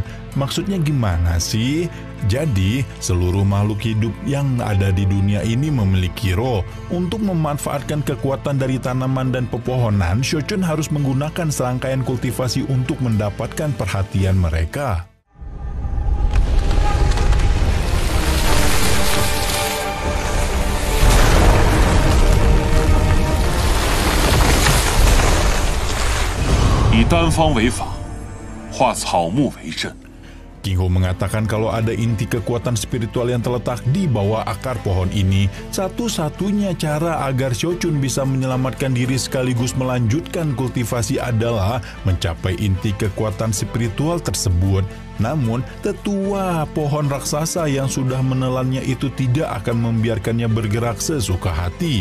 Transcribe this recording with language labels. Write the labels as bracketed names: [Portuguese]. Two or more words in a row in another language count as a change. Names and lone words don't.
[Indonesian] Maksudnya gimana sih? Jadi, seluruh makhluk hidup yang ada di dunia ini memiliki roh. Untuk memanfaatkan kekuatan dari tanaman dan pepohonan, Xiaochun harus menggunakan serangkaian kultivasi untuk mendapatkan perhatian mereka. [Chinese] 以单方为法，化草木为阵。 [Indonesian] King Hou mengatakan kalau ada inti kekuatan spiritual yang terletak di bawah akar pohon ini. Satu-satunya cara agar Xiaochun bisa menyelamatkan diri sekaligus melanjutkan kultivasi adalah mencapai inti kekuatan spiritual tersebut. Namun, tetua pohon raksasa yang sudah menelannya itu tidak akan membiarkannya bergerak sesuka hati.